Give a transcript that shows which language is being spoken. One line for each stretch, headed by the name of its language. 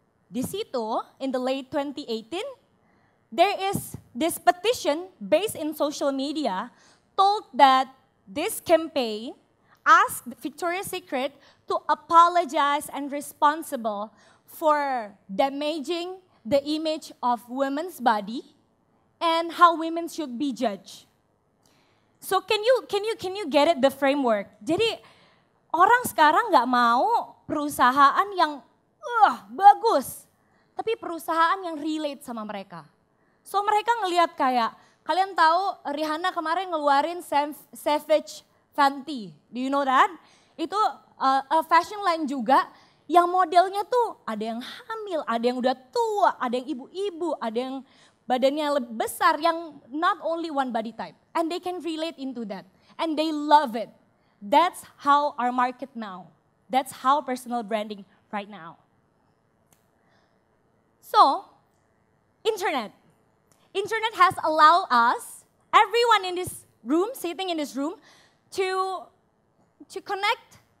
Indonesian: Di situ,
English: in the late 2018, there is this petition based in social media told that this campaign asked Victoria's Secret to apologize and responsible for damaging the image of women's body and how women should be judged. So can you get it, the framework?
Indonesian: Jadi orang sekarang nggak mau perusahaan yang bagus, tapi perusahaan yang relate sama mereka. So mereka ngelihat kayak, kalian tahu Rihanna kemarin ngeluarin Savage Fenty,
English: do you know that?
Indonesian: Itu
English: a fashion line
Indonesian: juga yang modelnya tuh ada yang hamil, ada yang udah tua, ada yang ibu-ibu, ada yang badannya lebih besar, yang
English: not only one body type. And they can relate into that. And they love it. That's how our market now. That's how personal branding right now. So, internet. Internet has allowed us, everyone in this room, sitting in this room, to connect